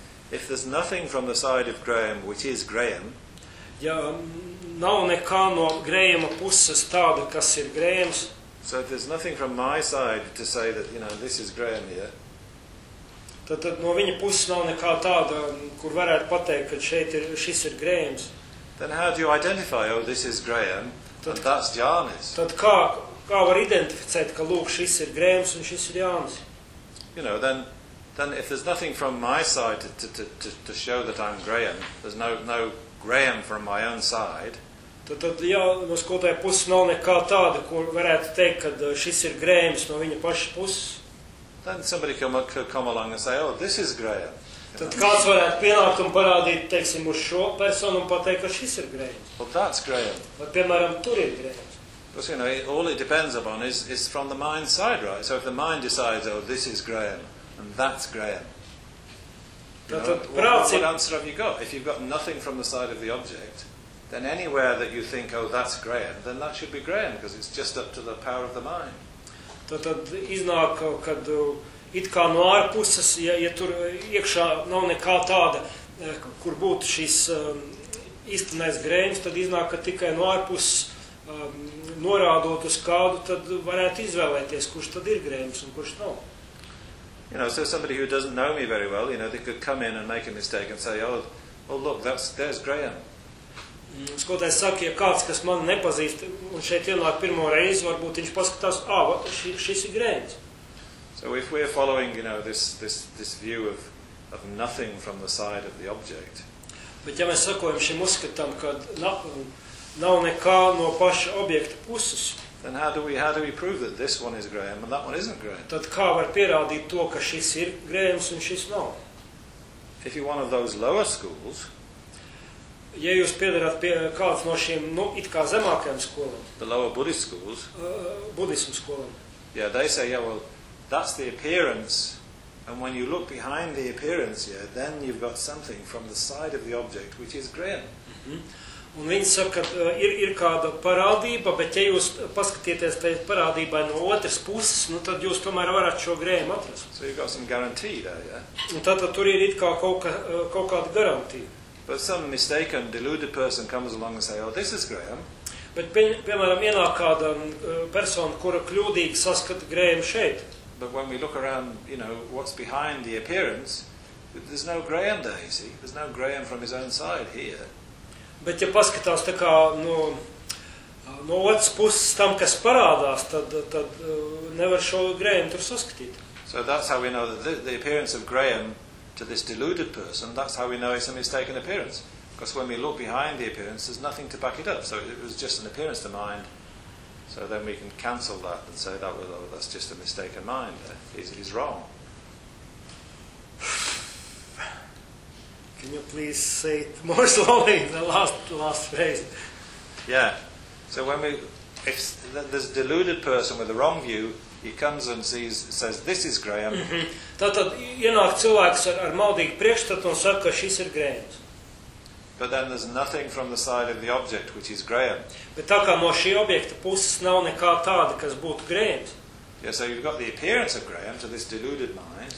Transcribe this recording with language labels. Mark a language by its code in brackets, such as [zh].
[en] if there's nothing from the side of Graham, which is Graham, [lv] ja nav nekā no Grahama puses tāda, kas ir Grahams, [en] so if there's nothing from my side to say that, you know, this is Graham here, [lv] tad no viņa puses nav nekā tāda, kur varētu pateikt, ka šeit ir, šis ir Grahams, [en] then how do you identify, oh, this is Graham, and that's Janis? [lv] Tad kā var identificēt, ka lūk, šis ir Grahams un šis ir Janis? [en] You know, then if there's nothing from my side to show that I'm Graham, there's no Graham from my own side. [lv] Tad jā, no skolotāja puses nav nekā tāda, kur varētu teikt, ka šis ir Grahams no viņa paša puses. [en] Then somebody could come along and say, oh, this is Graham. [lv] Tad kāds varētu pienākt un parādīt, teiksim, uz šo personu un pateikt, ka šis ir Graham. [en] Well, that's Graham. [lv] Vai, piemēram, tur ir Graham. [en] Because, you know, all it depends upon is from the mind side, right? So if the mind decides, oh, this is Graham, and that's Graham, you know, what answer have you got? If you've got nothing from the side of the object, then anywhere that you think, oh, that's Graham, then that should be Graham, because it's just up to the power of the mind. [lv] Tātad iznāk, kad it kā no ārpuses, ja tur iekšā nav nekā tāda, kur būtu šis istinais Graham, tad iznāk, ka tikai no ārpuses, norādot uz kādu, tad varētu izvēlēties, kurš tad ir Grahams un kurš nav. [en] You know, so somebody who doesn't know me very well, you know, they could come in and make a mistake and say, oh look, there's Graham. [lv] Skolotājs saka, ja kāds, kas mani nepazīst, un šeit ienāk pirmo reizi, varbūt viņš paskatās, šis ir Grahams. [en] So if we're following, you know, this view of nothing from the side of the object. [lv] Bet ja mēs sakojam šim uzskatam, kad nav nekā no paša objekta puses. [en] Then how do we prove that this one is Graham and that one isn't Graham? [lv] Tad kā var pierādīt to, ka šis ir Grahams un šis nav? [en] If you're one of those lower schools, [lv] Ja jūs piederat pie kāds no šiem, nu, it kā zemākajām skolām. [en] The lower Buddhist schools. [lv] Budismu skolām. [en] Yeah, they say, yeah, well, that's the appearance. And when you look behind the appearance, yeah, then you've got something from the side of the object, which is grim. Mm-hmm. [lv] Un viņi saka, ka ir kāda parādība, bet ja jūs paskatieties pēc parādībai no otras puses, nu tad jūs tomēr varat šo grēmu atrast. [en] So you've got some guarantee there, yeah? [lv] Un tad tur ir it kā kaut kāda garantija. [en] But some mistaken, deluded person comes along and say, oh, this is Graham. [lv] Bet, piemēram, ienāk kāda persona, kura kļūdīgi saskata grēmu šeit. [en] But when we look around, you know, what's behind the appearance, there's no Graham there, you see. There's no Graham from his own side here. [lv] Bet, ja paskatās tā kā no otras puses tam, kas parādās, tad nevar šo Graham tur saskatīt. [en] So that's how we know that the appearance of Graham to this deluded person, that's how we know it's a mistaken appearance. Because when we look behind the appearance, there's nothing to back it up. So it was just an appearance to mind. So then we can cancel that and say that was, oh, that's just a mistaken mind. He's wrong. Can you please say it more slowly, the last phrase? Yeah. So when we, if there's a deluded person with the wrong view, he comes and sees, says, this is Graham. [lv] Tātad ienāk cilvēks ar maldīgu priekšstatu un saka, ka šis ir Grahams. [en] But then there's nothing from the side of the object, which is Graham. [lv] Bet tā kā no šī objekta puses nav nekā tāda, kas būtu Grahams. [en] Yeah, so you've got the appearance of Graham to this deluded mind.